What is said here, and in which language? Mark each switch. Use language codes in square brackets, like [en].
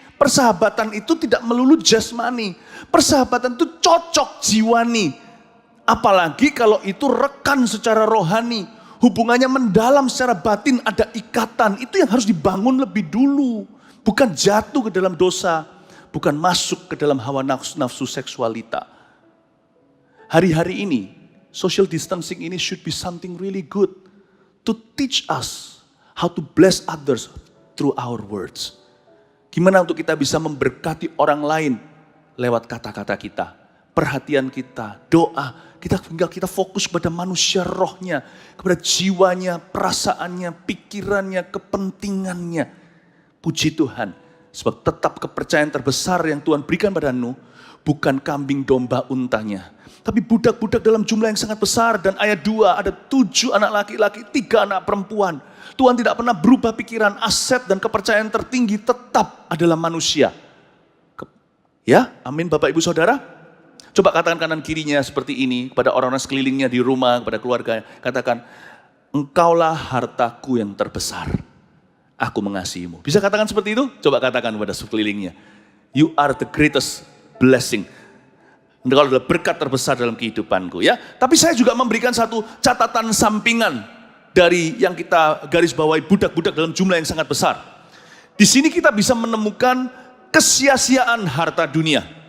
[id] Persahabatan itu tidak melulu jasmani, persahabatan itu cocok jiwani. Apalagi kalau itu rekan secara rohani, hubungannya mendalam secara batin, ada ikatan. Itu yang harus dibangun lebih dulu, bukan jatuh ke dalam dosa, bukan masuk ke dalam hawa nafsu seksualita. Hari-hari ini, [en] social distancing ini should be something really good to teach us how to bless others through our words. [id] Gimana untuk kita bisa memberkati orang lain lewat kata-kata kita, perhatian kita, doa. Kita fokus pada manusia rohnya, kepada jiwanya, perasaannya, pikirannya, kepentingannya. Puji Tuhan, sebab tetap kepercayaan terbesar yang Tuhan berikan pada Nuh bukan kambing domba untanya. Tapi budak-budak dalam jumlah yang sangat besar. Dan ayat 2 ada 7 anak laki-laki, 3 anak perempuan. Tuhan tidak pernah berubah pikiran, aset dan kepercayaan tertinggi tetap adalah manusia. Ya, amin Bapak Ibu Saudara. Coba katakan kanan kirinya seperti ini kepada orang-orang sekelilingnya di rumah, kepada keluarga. Katakan, engkaulah hartaku yang terbesar. Aku mengasihimu. Bisa katakan seperti itu? Coba katakan kepada sekelilingnya. [en] You are the greatest blessing. [id] Engkau adalah berkat terbesar dalam kehidupanku ya. Tapi saya juga memberikan satu catatan sampingan dari yang kita garis bawahi budak-budak dalam jumlah yang sangat besar. Di sini kita bisa menemukan kesia-siaan harta dunia.